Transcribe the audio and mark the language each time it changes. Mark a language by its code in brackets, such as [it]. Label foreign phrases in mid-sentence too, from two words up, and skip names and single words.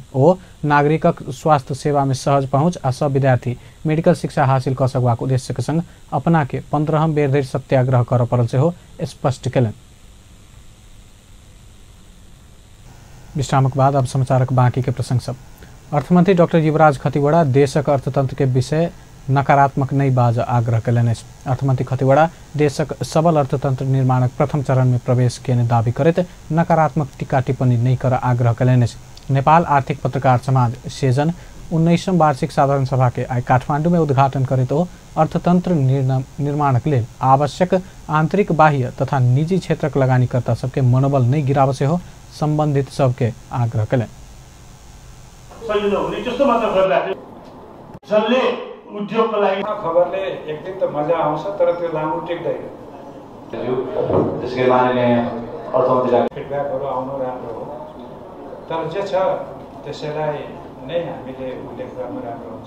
[mai] ओ नागरिकक स्वास्थ्य सेवा में सहज पहुँच आ सब विद्यार्थी मेडिकल शिक्षा हासिल कर सकबाक उद्देश्य के संग अपना के 15 बेर धरि सत्याग्रह कर पड़ल से हो स्पष्ट कयलनि। विश्रामक बाद अब समाचारक बाँकी के प्रसंग सब। अर्थमंत्री डॉक्टर युवराज खतिवड़ा देशक अर्थतंत्र के विषय नकारात्मक नै बाज आग्रह कयलनि। अर्थमन्त्री खतिवड़ा देशक सबल अर्थतन्त्र निर्माणक प्रथम चरण में प्रवेश केने दावी करैत नकारात्मक टीका टिप्पणी नै कर आग्रह कयलनि। नेपाल आर्थिक पत्रकार समाज सेजन 19वीं वार्षिक साधारण सभा के आई काठमाडौँ में उद्घाटन करेत अर्थतंत्र निर्माणक लेल आवश्यक आंतरिक बाह्य तथा निजी क्षेत्रक लगानीकर्ता सबके मनोबल नहीं गिरावसे हो संबंधित सबके आग्रह कले। [ne] जसले उद्योगको लागि खबरले एक दिन त मजा आउँछ तर त्यो लामो टेक्दैन। त्यसकै माननीय अर्थमन्त्रीलाई फिडब्याकहरू आउनु राम्रो हो, तर जे छ त्यसैलाई नै हामीले उल्लेख गर्नु राम्रो हुन्छ।